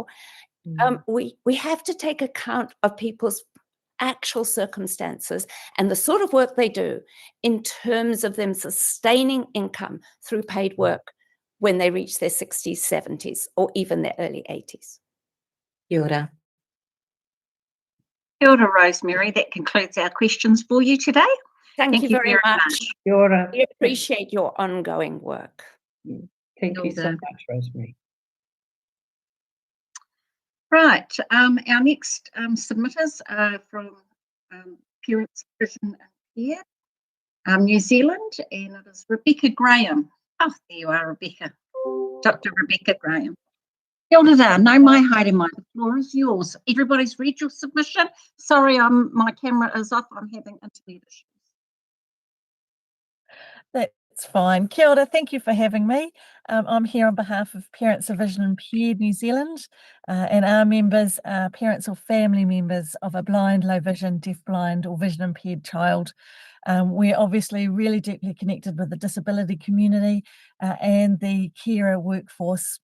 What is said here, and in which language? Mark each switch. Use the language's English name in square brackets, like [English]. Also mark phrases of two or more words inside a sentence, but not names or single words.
[English] We have to take account of people's actual circumstances and the sort of work they do in terms of them sustaining income through paid work when they reach their 60s, 70s, or even their early 80s. [Māori] Kia ora. Kia ora, [English] Rosemary. That concludes our questions for you today. Thank you very much. [Māori] Kia ora. [English] We appreciate your ongoing work. Thank you so much, Rosemary. Right, our next submitters are from Parents Vision Impaired, New Zealand, and it is Rebecca Graham. Oh, there you are, Rebecca. [Māori] Dr. Rebecca Graham. Kia ora there. No mai haere mai. [English] The floor is yours. Everybody's read your submission. Sorry, my camera is off. I'm having internet issues. That's fine. [Māori] Kia ora, [English] thank you for having me. I'm here on behalf of Parents of Vision Impaired New Zealand, and our members are parents or family members of a blind, low vision, deaf-blind or vision impaired child. We're obviously really deeply connected with the disability community and the carer workforce.